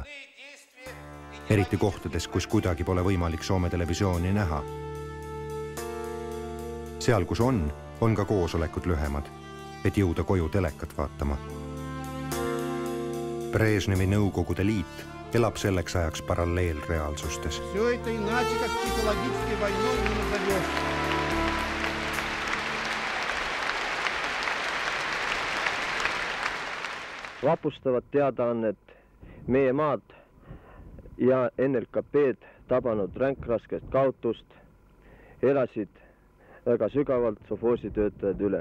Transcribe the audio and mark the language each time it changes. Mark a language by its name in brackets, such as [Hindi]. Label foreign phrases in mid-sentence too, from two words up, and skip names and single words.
[Estonian] Eriti kohtades, kus kuidagi pole võimalik Soome televisiooni näha. Seal, kus on ka koosolekud lühemad, et jõuda koju telekat vaatama. Brežnevi Nõukogude Liit elab selleks ajaks paralleelreaalsustes. [Russian] Все это иначе, как психологической войной не назовешь. [Estonian] Vapustavad teadaannet meie maad ja NLKP-d tabanud ränkraskest kaotust elasid väga sügavalt sovhoositöötajad üle.